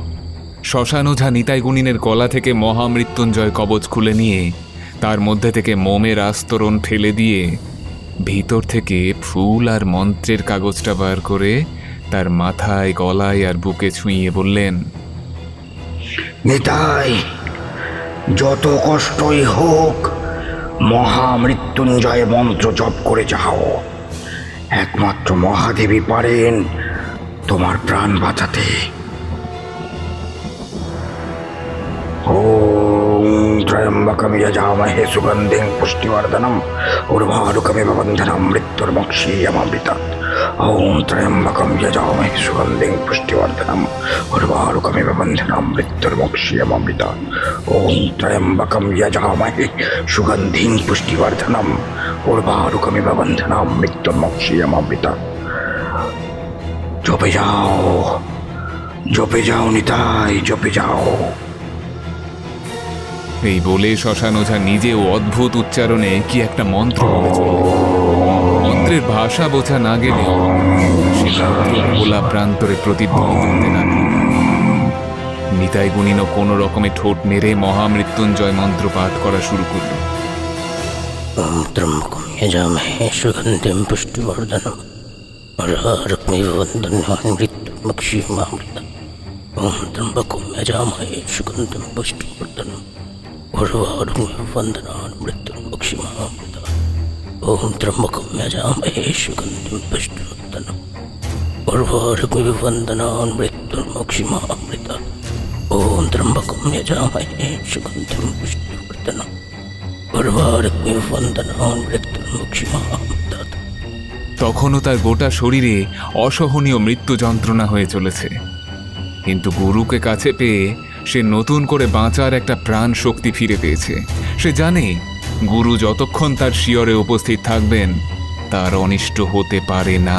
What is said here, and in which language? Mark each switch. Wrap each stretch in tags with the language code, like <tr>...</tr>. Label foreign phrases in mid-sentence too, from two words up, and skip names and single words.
<bn>শ্মশান ওঝা নিতাই গুণিনের গলা থেকে মহামৃত্যুঞ্জয় কবচ খুলে নিয়ে তার মধ্যে থেকে মোমের আস্তরণ ফেলে দিয়ে ভিতর থেকে ফুল আর মন্ত্রের কাগজটা বার করে তার মাথায়, গলায় আর বুকে ছুঁয়ে বললেন, নিতাই, যত কষ্টই হোক মহামৃত্যুঞ্জয় মন্ত্র জপ করে যাও। একমাত্র মহাদেবী পারেন তোমার প্রাণ বাঁচাতে।</bn> <sa>ওম ত্রয়ম্বকম যজামহে সুগন্ধিং পুষ্টিবর্ধনম উর্বারুকমিব বন্ধনম মৃত্যুর্মোক্ষীয়মামৃতাৎ। ওম ত্রয়ম্বকম যজামহে সুগন্ধিং পুষ্টিবর্ধনম উর্বারুকমিব বন্ধনম মৃত্যুর্মোক্ষীয়মামৃতাৎ। ওম ত্রয়ম্বকম যজামহে সুগন্ধিং পুষ্টিবর্ধনম উর্বারুকমিব বন্ধনম মৃত্যুর্মোক্ষীয়মামৃতাৎ।</sa> <bn>জপে যাও নিতাই, জপে যাও। এই বলে শ্মশান ওঝা নিজেও অদ্ভুত উচ্চারণে কি একটা মন্ত্র বলে চলল। মন্ত্রের ভাষা বোঝা না গেলেও সে মন্ত্র ভোলা প্রান্তরে প্রতিধ্বনিত হতে লাগল। নিতাই গুণিনও কোনো রকমে ঠোঁট নেড়ে মহামৃত্যুঞ্জয় মন্ত্র পাঠ করা শুরু করল।</bn> <sa>ওম ত্রম্বকম যজামহে সুগন্ধিং পুষ্টিবর্ধনম উর্বারুকমিব বন্ধনাৎ মৃত্যুর্মোক্ষীয়মামৃতাৎ। ওম ত্রম্বকম যজামহে সুগন্ধিং পুষ্টিবর্ধনম উর্বারুকমিব বন্ধনাৎ মৃত্যুর্মোক্ষীয়মামৃতাৎ। ওম ত্রম্বকম যজামহে সুগন্ধিং পুষ্টিবর্ধনম উর্বারুকমিব বন্ধনাৎ মৃত্যুর্মোক্ষীয়মামৃতাৎ। ওম ত্রম্বকম যজামহে সুগন্ধিং পুষ্টিবর্ধনম উর্বারুকমিব বন্ধনাৎ মৃত্যুর্মোক্ষীয়মামৃতাৎ।</sa> <bn>তখনও তার গোটা শরীরে অসহনীয় মৃত্যু যন্ত্রণা হয়ে চলেছে, কিন্তু গুরুকে কাছে পেয়ে সে নতুন করে বাঁচার একটা প্রাণ শক্তি ফিরে পেয়েছে। সে জানে গুরু যতক্ষণ তার শিয়রে উপস্থিত থাকবেন তার অনিষ্ট হতে পারে না।</bn>